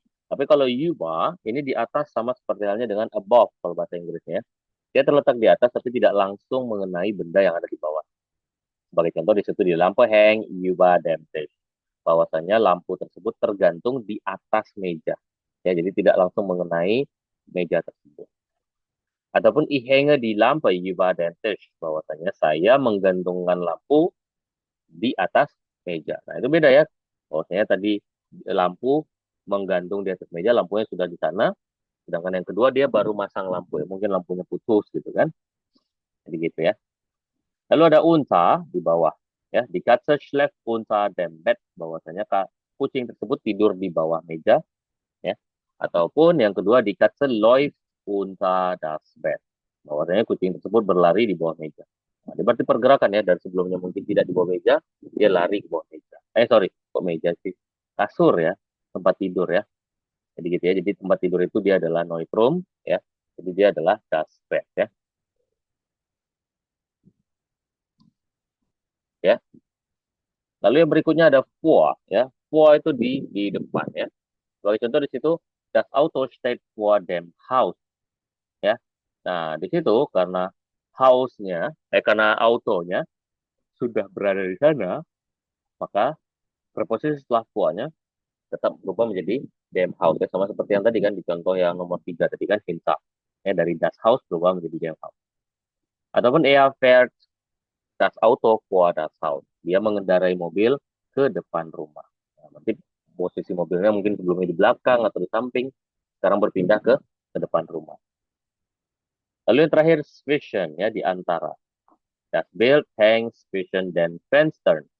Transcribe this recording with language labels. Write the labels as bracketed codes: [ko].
[id] Tapi kalau über ini di atas sama seperti halnya dengan above kalau bahasa Inggrisnya. Dia terletak di atas tapi tidak langsung mengenai benda yang ada di bawah. Sebagai contoh di situ di lampu [de] hang über dem Tisch. [id] Bahwasanya lampu tersebut tergantung di atas meja. Ya, jadi tidak langsung mengenai meja tersebut. Ataupun [de] ich hänge die Lampe über den Tisch. [id] Bahwasanya saya menggantungkan lampu di atas meja. Nah, itu beda ya. Bahwasanya tadi lampu menggantung di atas meja, lampunya sudah di sana. Sedangkan yang kedua dia baru masang lampu, ya. Mungkin lampunya putus gitu kan. Jadi gitu ya. Lalu ada unta di bawah. [de] Ya, die Katze schläft unter dem Bett. [id] Bahwasanya kucing tersebut tidur di bawah meja. Ya. Ataupun yang kedua, [de] die Katze läuft unter das Bett. [id] Bahwasanya kucing tersebut berlari di bawah meja. Nah, ini berarti pergerakan ya, dari sebelumnya mungkin tidak di bawah meja, dia lari ke bawah meja. Sorry, kok meja sih? Kasur ya, tempat tidur ya. Jadi gitu ya, jadi tempat tidur itu dia adalah Neutrum ya. Jadi dia adalah das Bett ya. Ya. Lalu yang berikutnya ada vor ya. Vor itu di depan ya. Sebagai contoh di situ, [de] das Auto steht vor dem Haus [id] ya. Nah, di situ karena karena autonya sudah berada di sana, maka preposisi setelah vor-nya tetap berubah menjadi dem Haus ya. Sama seperti yang tadi kan di contoh yang nomor 3 tadi kan hinter. Ya, dari das Haus berubah menjadi dem Haus. Ataupun [de] fährt das Auto vor das Haus. [id] Dia mengendarai mobil ke depan rumah. Nah, nanti posisi mobilnya mungkin sebelumnya di belakang atau di samping, sekarang berpindah ke depan rumah. Lalu yang terakhir, zwischen, ya, di antara. [de] Das Bild hängt zwischen den Fenstern.